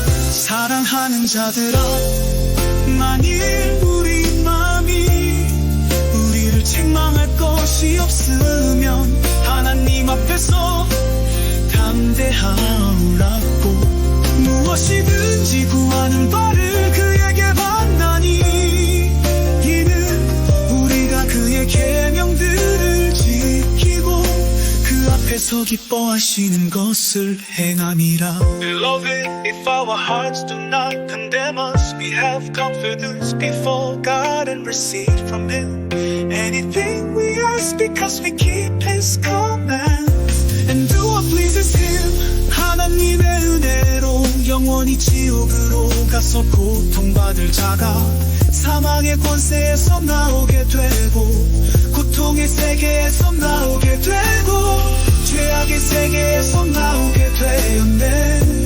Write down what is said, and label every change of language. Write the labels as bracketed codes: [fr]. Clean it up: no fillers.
[ko] 사랑하는 자들아, 만일 우리 마음이 우리를 책망할 것이 없으면 하나님 앞에서 담대함을 얻고 무엇이든지 구하는 바를 그에게 받나니 이는 우리가 그의 계명들을 지키고 그 앞에서 기뻐하시는 것을 행함이라. [en] Beloved, if our hearts do not condemn us, we have confidence before God and receive from Him anything we ask, because we keep His commands and do what pleases Him. [ko] 하나님의 은혜로 영원히 지옥으로 가서 고통받을 자가 사망의 권세에서 나오게 되고 고통의 세계에서 나오게 되고 죄악의 세계에서 나오게 되었네.